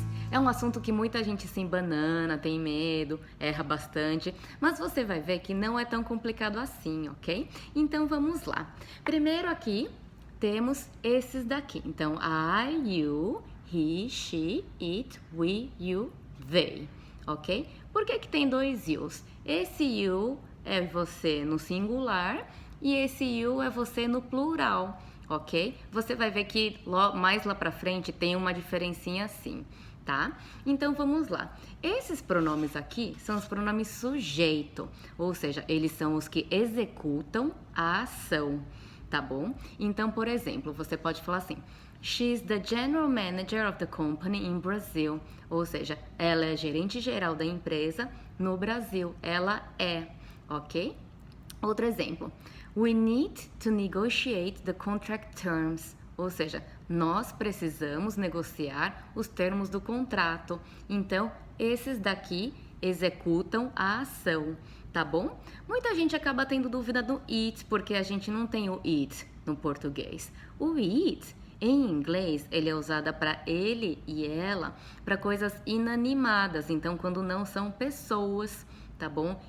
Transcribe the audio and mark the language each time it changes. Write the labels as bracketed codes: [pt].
[pt] É um assunto que muita gente se embanana, tem medo, erra bastante, mas você vai ver que não é tão complicado assim, ok? Então vamos lá. Primeiro aqui temos esses daqui. [en] Então, I, you, he, she, it, we, you, they, ok? [pt] Por que que tem dois yous? Esse you é você no singular e esse you é você no plural, ok? Você vai ver que mais lá pra frente tem uma diferencinha assim, tá? Então vamos lá. Esses pronomes aqui são os pronomes sujeito, ou seja, eles são os que executam a ação, tá bom? Então, por exemplo, você pode falar assim: [en] She's the general manager of the company in Brazil. [pt] Ou seja, ela é gerente geral da empresa no Brasil. Ela é, ok? Outro exemplo. [en] We need to negotiate the contract terms. [pt] Ou seja, nós precisamos negociar os termos do contrato. Então, esses daqui executam a ação, tá bom? Muita gente acaba tendo dúvida do it, porque a gente não tem o it no português. O it, em inglês, ele é usado para ele e ela para coisas inanimadas, então quando não são pessoas, tá bom?